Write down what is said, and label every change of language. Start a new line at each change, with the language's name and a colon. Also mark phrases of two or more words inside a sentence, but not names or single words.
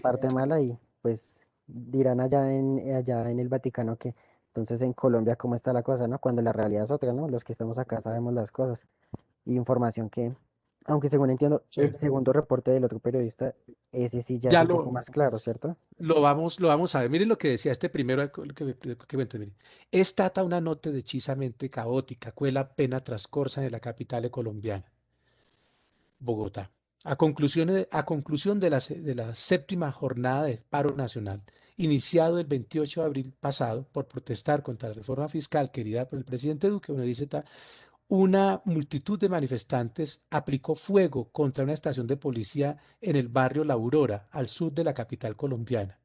Spanish: parte mala y, pues, dirán allá en el Vaticano que, entonces en Colombia, ¿cómo está la cosa, no? Cuando la realidad es otra, ¿no? Los que estamos acá sabemos las cosas. Y información que, aunque según entiendo, el sí. segundo reporte del otro periodista, ese sí ya es Ya un poco más claro, ¿cierto? lo vamos a ver. Miren lo que decía este primero que cuento, miren.
Italian: Estata una notte decisamente caótica, quella appena trascorsa
Spanish: en la capital colombiana,
Italian: Bogotá.
Spanish: A conclusión de la séptima jornada de paro nacional, iniciado el 28 de abril pasado por protestar contra la reforma fiscal querida por el presidente Duque, uno dice, una multitud de manifestantes aplicó fuego contra una estación de policía en el barrio La Aurora, al sur de la capital colombiana.